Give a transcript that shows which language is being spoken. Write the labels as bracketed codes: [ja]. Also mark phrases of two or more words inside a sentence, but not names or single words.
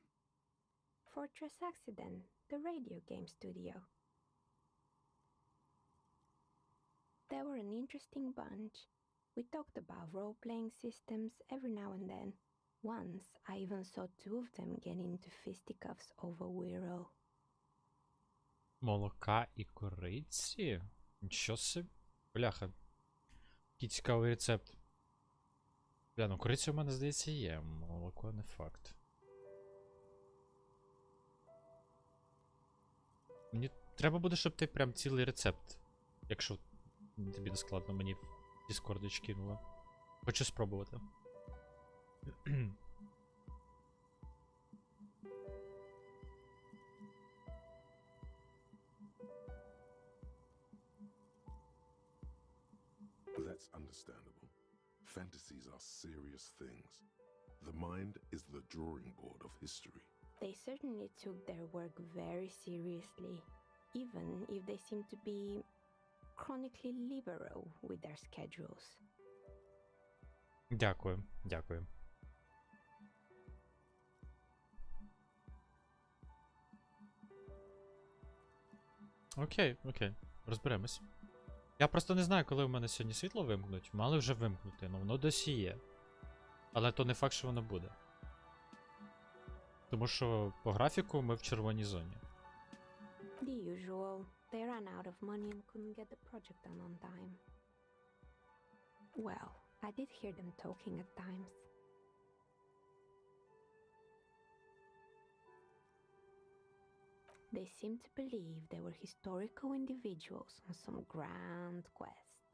[en] Fortress Accident, the radio game studio. They were an interesting bunch. We talked about role-playing systems every now and then. Once, I even saw two of them get into fisticuffs over Wirral. [uk] Молока і кориці? Нічого собі. Бляха. Який цікавий рецепт. Бля, ну кориця у мене, здається, є. Молоко не факт. Мені треба буде, щоб ти прям цілий рецепт. Якщо тобі не складно, мені в Discord кинула. Хочу спробувати. [en] That's understandable. Fantasies are serious things. The mind is the drawing board of history. They certainly took their work very seriously, even if they seem to be chronically liberal with their schedules. [uk] Дякую, дякую. Окей, розберемось. Я просто не знаю, коли в мене сьогодні світло вимкнуть. Мали вже вимкнути, ну воно досі є. Але то не факт, що воно буде. Тому що по графіку ми в червоній зоні. [en] The usual. They ran out of money and couldn't get the project done on time. Well, I did hear them talking at times. They seemed to believe they were historical individuals on some grand quest.